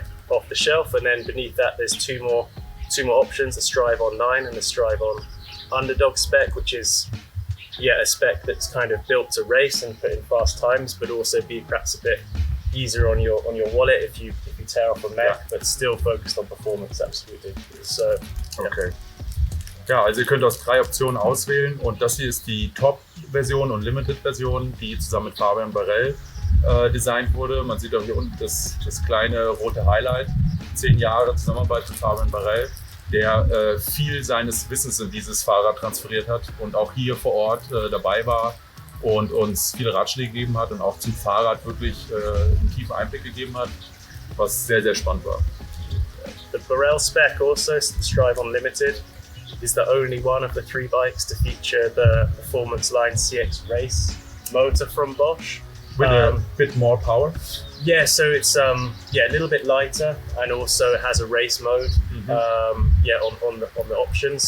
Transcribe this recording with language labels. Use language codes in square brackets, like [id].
[en] Off the shelf, and then beneath that there's two more options: the Strive on 9 and the Strive on Underdog spec, which is a spec that's kind of built to race and put in fast times, but also be perhaps a bit easier on your wallet if you tear off a mech, but still focused on performance. Absolutely. So okay. [de] Ja, also ihr könnt aus 3 Optionen auswählen und das hier ist die Top-Version und Limited-Version, die zusammen mit Fabian Borel designt wurde. Man sieht auch hier unten das kleine rote Highlight. 10 Jahre Zusammenarbeit mit Fabian Borel, der viel seines Wissens in dieses Fahrrad transferiert hat und auch hier vor Ort dabei war und uns viele Ratschläge gegeben hat und auch zum Fahrrad wirklich einen tiefen Einblick gegeben hat, was sehr, sehr spannend war. [en] The Borel spec also, Strive on Limited, is the only one of the 3 bikes to feature the Performance Line CX Race motor from Bosch. With a bit more power? Yeah, so it's a little bit lighter, and also it has a race mode on the options.